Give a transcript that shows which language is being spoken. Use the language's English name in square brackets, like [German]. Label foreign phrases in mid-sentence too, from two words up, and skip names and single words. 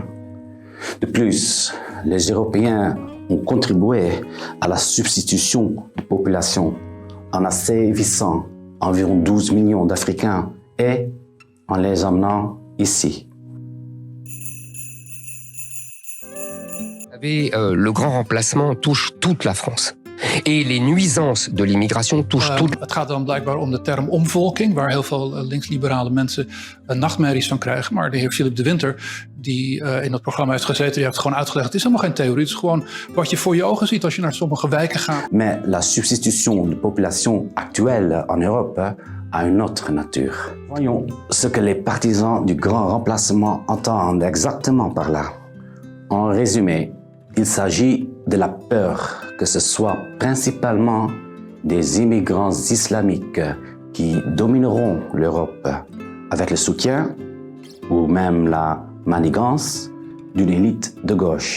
[French] De plus, les Européens ont contribué à la substitution de population en assévissant environ 12 millions d'Africains et en les emmenant ici. Le grand remplacement touche toute la France. Et les nuisances de l'immigration touchent toute. [Dutch] Het gaat dan blijkbaar om de term omvolking, waar heel veel linksliberale mensen nachtmerries van krijgen. Maar de heer Philip de Winter, die in dat programma heeft gezeten, die heeft het gewoon uitgelegd. Het is helemaal geen theorie, het is gewoon wat je voor je ogen ziet als je naar sommige wijken gaat. [French] Mais la substitution de population actuelle en Europe a une autre nature. Voyons ce que les partisans du grand remplacement entendent exactement par là. En résumé, il s'agit de la peur que ce soit principalement des immigrants islamiques qui domineront l'Europe avec le soutien ou même la manigance d'une élite de gauche.